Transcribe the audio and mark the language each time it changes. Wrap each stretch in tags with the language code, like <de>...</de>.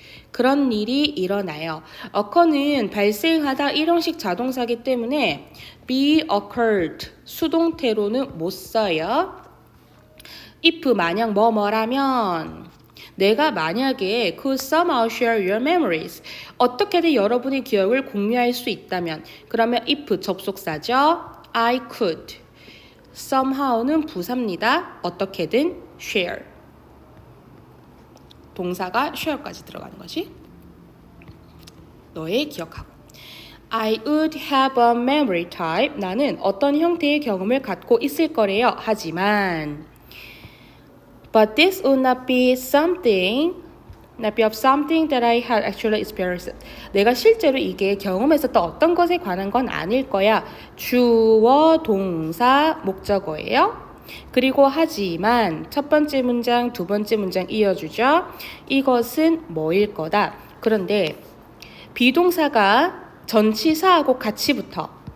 <ko>그런 일이 일어나요. occur는 발생하다 일형식 자동사기 때문에</ko> <en>be occurred</en> <ko>수동태로는 못 써요. if 만약 뭐뭐라면 내가 만약에</ko> <en>could somehow share your memories</en> <ko>어떻게든 여러분의 기억을 공유할 수 있다면 그러면 if 접속사죠.</ko> <en>I could somehow</en> <ko>는 부사입니다. 어떻게든 share 동사가 share까지 들어가는 거지. 너의 기억하고.</ko> <en>I would have a memory type.</en> <ko>나는 어떤 형태의 경험을 갖고 있을 거래요. 하지만</ko> <en>but this would not be something that I had actually experienced.</en> <ko>내가 실제로 이게 경험했었던 어떤 것에 관한 건 아닐 거야. 주어, 동사, 목적어예요. 그리고 하지만 첫 번째 문장, 두 번째 문장 이어주죠. 이것은 뭐일 거다. 그런데 비동사가 전치사하고 같이 붙어.</ko>